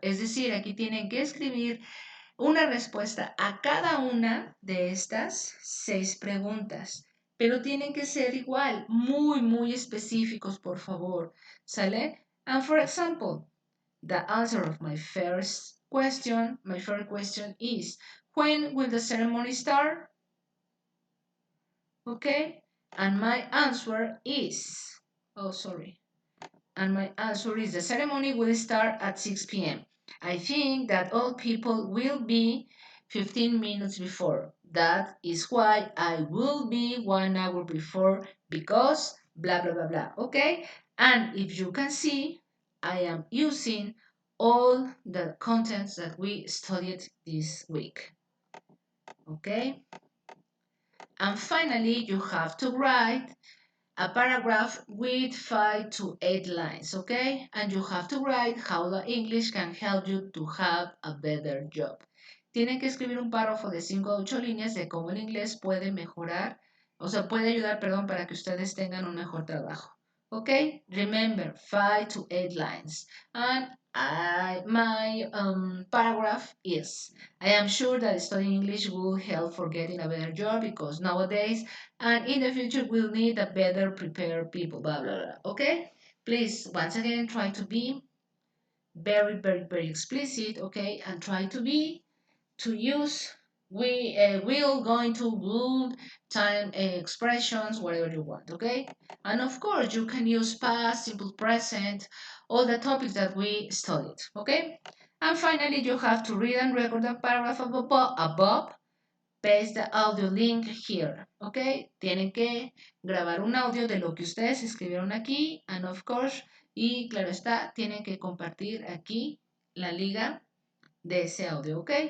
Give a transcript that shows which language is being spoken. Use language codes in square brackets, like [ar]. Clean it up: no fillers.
[es] Es decir, aquí tienen que escribir una respuesta a cada una de estas 6 preguntas. Pero tienen que ser igual, muy específicos, por favor. ¿Sale? [en] And for example, the answer of my first question is, when will the ceremony start? Okay? And my answer is, oh, sorry. And my answer is the ceremony will start at 6 p.m. I think that all people will be 15 minutes before. That is why I will be 1 hour before because blah, blah, blah, blah. Okay? And if you can see, I am using all the contents that we studied this week. Okay? And finally, you have to write a paragraph with 5 to 8 lines, okay? And you have to write how the English can help you to have a better job. [es] Tienen que escribir un párrafo de 5 a 8 líneas de cómo el inglés puede mejorar, puede ayudar, perdón, para que ustedes tengan un mejor trabajo. [en] Okay? Remember, 5 to 8 lines. And my paragraph is, I am sure that studying English will help for getting a better job because nowadays and in the future we'll need a better prepared people, blah, blah, blah. Okay? Please, once again, try to be very explicit, okay? And try to use will, going to, would, time expressions, whatever you want, okay? And of course, you can use past, simple present, all the topics that we studied, okay? And finally, you have to read and record the paragraph above. Paste the audio link here, ¿ok? [es] Tienen que grabar un audio de lo que ustedes escribieron aquí, [en] and of course, [es] y claro está, tienen que compartir aquí la liga de ese audio, ¿ok?